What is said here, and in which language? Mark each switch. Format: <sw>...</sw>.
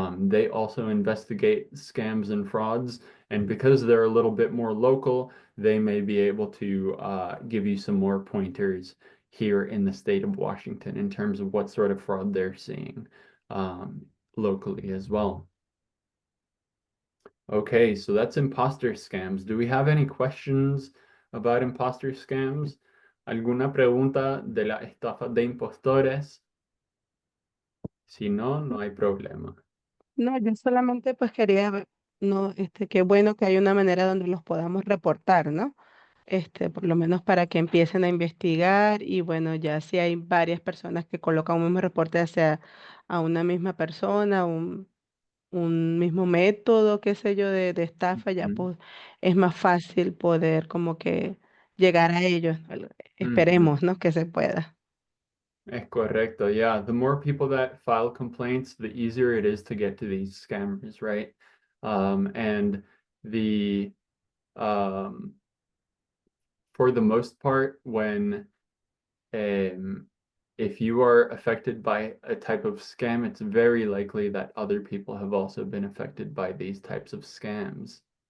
<en>They also investigate scams and frauds, and because they're a little bit more local, they may be able to give you some more pointers here in the state of Washington in terms of what sort of fraud they're seeing locally as well. Okay, so that's imposter scams. Do we have any questions about imposter scams?</en> <es>¿Alguna pregunta de la estafa de impostores? Si no, no hay problema. No, yo solamente pues quería ver, no, qué bueno que hay una manera donde los podamos reportar, ¿no? Por lo menos para que empiecen a investigar y bueno, ya si hay varias personas que colocan un mismo reporte hacia a una misma persona, un mismo método, qué sé yo, de estafa, ya pues es más fácil poder como que llegar a ellos. Ujú. Esperemos, ¿no? Que se pueda. Correcto.</es> <en>Yeah, the more people that file complaints, the easier it is to get to these scammers, right? And the for the most part, when if you are affected by a type of scam, it's very likely that other people have also been affected by these types of scams.</en>